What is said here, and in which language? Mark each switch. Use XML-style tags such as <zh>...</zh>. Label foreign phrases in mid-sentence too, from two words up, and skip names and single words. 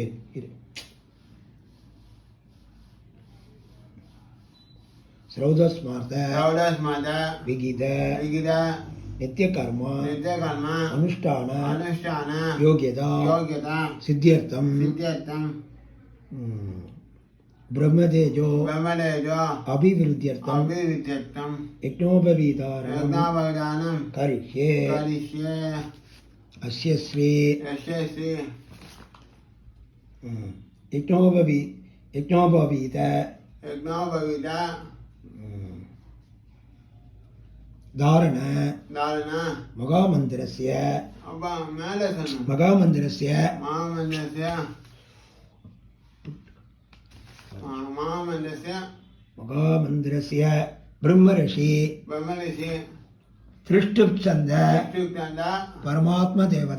<sa>श्रौदस्मार्थ विगित नित्यकर्म अनुष्ठान योग्यता सिद्ध्यर्थं ब्रह्मतेजो अभिवृद्ध्यर्थं यज्ञोपवीतानं करिष्ये. अस्य श्री யஜ்ஞோபவீத யக்ஞோபவீத தாரண தாரண மகாமந்திரஸ்ய</sa> <ta>அப்பா மேலே சொன்ன</ta> <sa>महामन्त्रस्य महामन्त्रस्य ब्रह्मर्षि त्रिष्टुप्छन्द परमात्म देवता.</sa>